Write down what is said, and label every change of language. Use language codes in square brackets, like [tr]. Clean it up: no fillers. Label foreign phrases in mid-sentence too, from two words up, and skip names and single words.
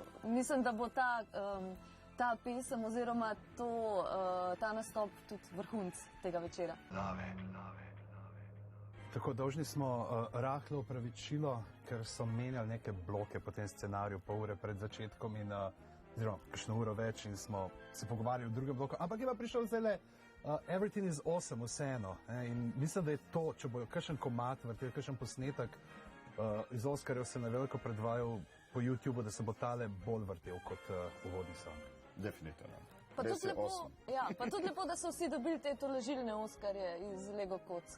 [sl] Mislim, da bo ta pesem oziroma ta nastop tudi vrhunc tega večera. Tako dolžni smo rahlo opravičilo, ker so menjali neke bloke po tem scenariju pol ure pred začetkom in oziroma kakšno uro več in smo se pogovarjali v drugem bloku, ampak je pa prišel zdajle Everything is awesome vseeno. In mislim, da je to, če bojo kakšen komad vrtel, kakšen posnetek iz Oscarjev se na veliko predvajal po YouTubeu, da se bo tale bolj vrtel kot uvodni song. Definitivno. Pa tudi lepo, da so vsi dobili te tolažilne Oscarje iz Lego kock.